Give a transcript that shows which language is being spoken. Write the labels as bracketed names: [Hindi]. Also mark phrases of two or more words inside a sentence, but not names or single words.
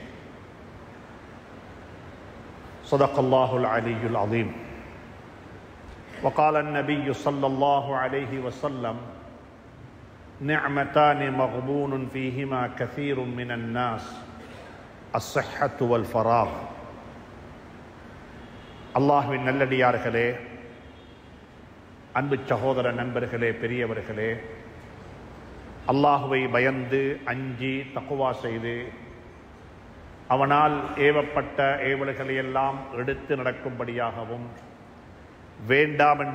[Arabic] صدق الله العلي العظيم. وقال النبي صلى الله عليه وسلم نعمتان مغبون فيهما كثير من الناس الصحة والفراغ. [Tamil] அல்லாஹ்வின் நல்லடியார்களே, அன்பு சகோதர நண்பர்களே, பெரியவர்களே, அல்லாஹுவை பயந்து அஞ்சி தக்குவா செய்து அவனால் ஏவப்பட்ட ஏவல்களையெல்லாம் எடுத்து நடக்கும்படியாகவும் வேண்டாம் என்று